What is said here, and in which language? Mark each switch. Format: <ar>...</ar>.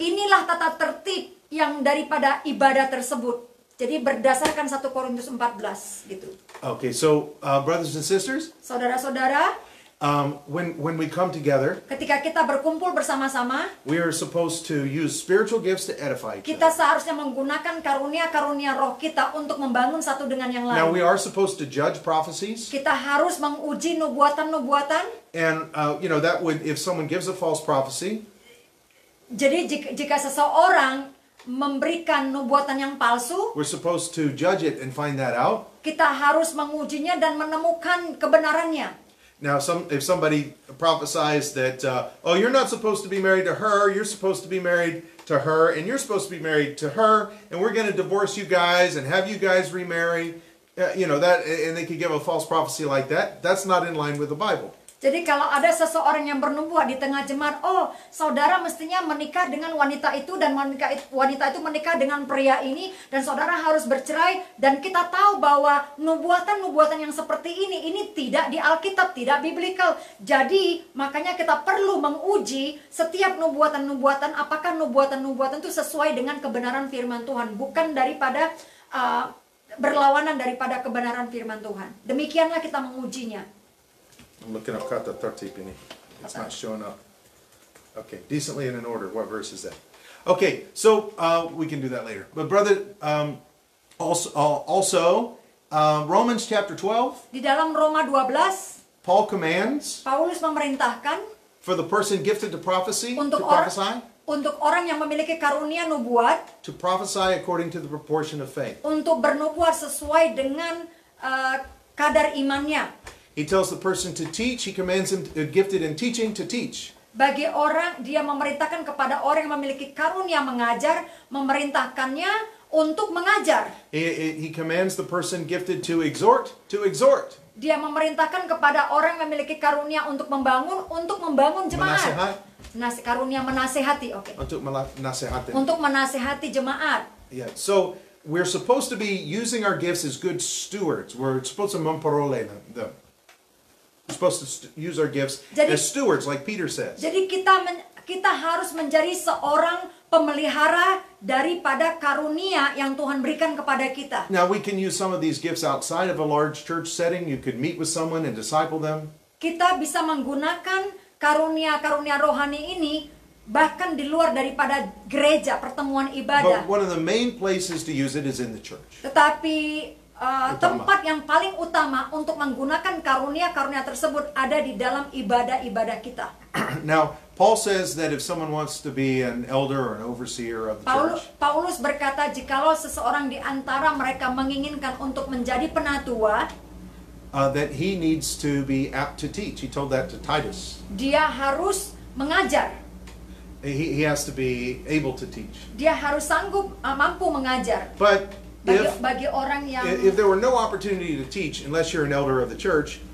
<id>Inilah tata tertib yang daripada ibadah tersebut. Jadi berdasarkan 1 Korintus 14 gitu.</id> <en>Okay, so brothers and sisters,</en> <id>saudara-saudara,</id> <en>when we come together,</en> <id>ketika kita berkumpul bersama-sama,</id> <en>we are supposed to use spiritual gifts to edify each other.</en> <id>Kita seharusnya menggunakan karunia-karunia roh kita untuk membangun satu dengan yang lain.</id> <en>Now we are supposed to judge prophecies.</en> <id>Kita harus menguji nubuatan-nubuatan.</id> <en>And that would, if someone gives a false prophecy,</en> <id>jadi jika seseorang memberikan nubuatan yang palsu,</id> <en>we're supposed to judge it and find that out.</en> <id>Kita harus mengujinya dan menemukan kebenarannya.</id> <en>Now, if somebody prophesies that, you're not supposed to be married to her, you're supposed to be married to her, and you're supposed to be married to her, and we're going to divorce you guys and have you guys remarry, and they could give a false prophecy like that. That's not in line with the Bible.</en> <id>Jadi kalau ada seseorang yang bernubuat di tengah jemaat, saudara mestinya menikah dengan wanita itu dan wanita itu menikah dengan pria ini dan saudara harus bercerai, dan kita tahu bahwa nubuatan-nubuatan yang seperti ini tidak di Alkitab, tidak biblikal. Jadi makanya kita perlu menguji setiap nubuatan-nubuatan, apakah nubuatan-nubuatan itu sesuai dengan kebenaran firman Tuhan, bukan daripada berlawanan daripada kebenaran firman Tuhan. Demikianlah kita mengujinya.</id> <en>I'm looking up</en> <id>kata tertib ini.</id> <en>It's not showing up. Okay, decently and in order. What verse is that? Okay, so we can do that later. But brother, also Romans chapter 12.</en> <id>Di dalam Roma 12,</id> <en>Paul commands.</en> <id>Paulus memerintahkan</id> <en>for the person gifted to prophecy</en> <id>untuk</id> <en>to prophesy.</en> <id>Untuk orang yang memiliki karunia nubuat,</id> <en>to prophesy according to the proportion of faith.</en> <id>Untuk bernubuat sesuai dengan kadar imannya.</id> <en>He tells the person to teach. He commands him gifted in teaching to teach.</en> <id>Bagi orang, dia memerintahkan kepada orang yang memiliki karunia mengajar, memerintahkannya untuk mengajar.</id> <en>He commands the person gifted to exhort to exhort.</en> <id>Dia memerintahkan kepada orang yang memiliki karunia untuk membangun jemaat. Karunia menasehati, oke. Untuk menasehati. Untuk menasehati jemaat.</id> <en>Yeah. So we're supposed to be using our gifts as good stewards. We're supposed to</en> <id>memperoleh</id> <en>them. We're supposed to use our gifts as stewards, like Peter says.</en> <id>Jadi kita harus menjadi seorang pemelihara daripada karunia yang Tuhan berikan kepada kita.</id> <en>Now we can use some of these gifts outside of a large church setting. You could meet with someone and disciple them.</en> <id>Kita bisa menggunakan karunia-karunia rohani ini bahkan di luar daripada gereja, pertemuan ibadah.</id> <en>But one of the main places to use it is in the church.</en> <id>Tetapi tempat yang paling utama untuk menggunakan karunia-karunia tersebut ada di dalam ibadah-ibadah kita.</id> <en>Now, Paul says that if someone wants to be an elder or an overseer of the church,</en> <id>Paulus berkata jikalau seseorang di antara mereka menginginkan untuk menjadi penatua,</id> <en>that he needs to be apt to teach. He told that to Titus.</en> <id>dia harus mengajar.</id> <en>He has to be able to teach.</en> <id>Dia harus sanggup, mampu mengajar.</id> <en>But</en> <id>Bagi orang yang</id> <en>if there were no opportunity to teach unless you're an elder of the church,</en>